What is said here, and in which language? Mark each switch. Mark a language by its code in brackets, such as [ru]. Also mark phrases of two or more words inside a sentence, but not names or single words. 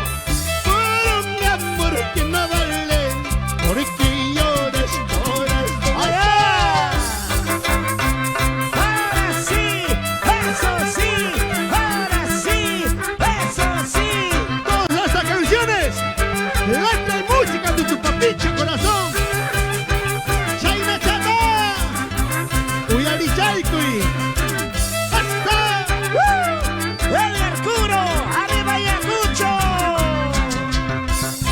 [es] Por un amor que no vale, ¿por qué lloras, corazón? ¡Allá! ¡Ahora sí! ¡Eso sí! ¡Ahora sí! ¡Eso sí! Todas estas canciones, letra y música de tu papicho corazón. [qu] Chaina chata, uyari chaikui. [es] Hasta. ¡Edgar Curo! ¡Arriba Ayacucho!